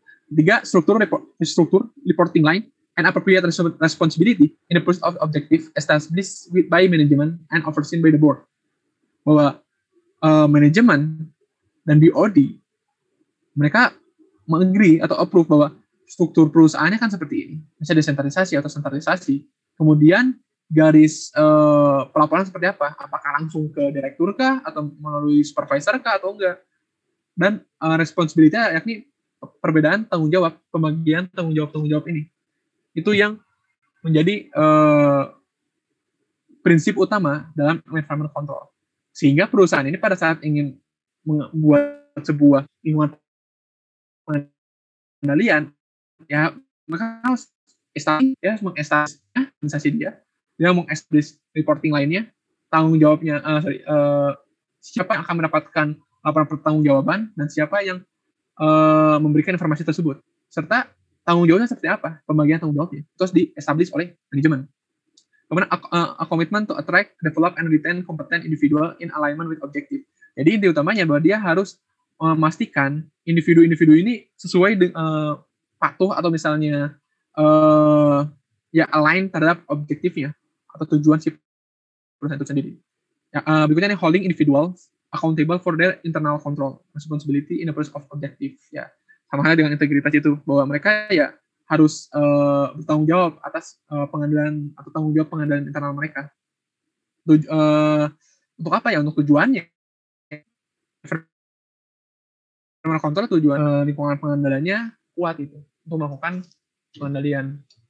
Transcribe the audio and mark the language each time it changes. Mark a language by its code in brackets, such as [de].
[en] Ketiga, struktur reporting line and appropriate responsibility in the pursuit of objective established by management and overseen by the board. [id] Bahwa manajemen dan BOD mereka mengagree atau approve bahwa struktur perusahaannya kan seperti ini. Misalnya desentralisasi atau sentralisasi. Kemudian garis pelaporan seperti apa? Apakah langsung ke direktur kah? Atau melalui supervisor kah? Atau enggak? Dan responsibility-nya yakni perbedaan tanggung jawab, pembagian tanggung jawab ini. Itu yang menjadi prinsip utama dalam environment control. Sehingga perusahaan ini pada saat ingin membuat sebuah lingkungan pengendalian, ya maka harus mengestablishasi dia mengestablish reporting lainnya, tanggung jawabnya, siapa yang akan mendapatkan laporan pertanggungjawaban dan siapa yang memberikan informasi tersebut, serta tanggung jawabnya seperti apa, pembagian tanggung jawabnya, terus di-establish oleh manajemen. [en] Kemudian a commitment to attract, develop, and retain competent individual in alignment with objective. [id] Jadi inti utamanya bahwa dia harus memastikan individu-individu ini sesuai patuh atau misalnya ya align terhadap objektifnya atau tujuan si perusahaan itu sendiri. Ya, berikutnya nih [en] holding individuals accountable for their internal control, responsibility in the pursuit of objective. [id] Ya, sama halnya dengan integritas itu, bahwa mereka ya harus bertanggung jawab atas pengendalian atau tanggung jawab pengendalian internal mereka. Untuk apa ya? Untuk tujuannya. Internal control tujuan lingkungan pengendaliannya kuat itu untuk melakukan pengendalian.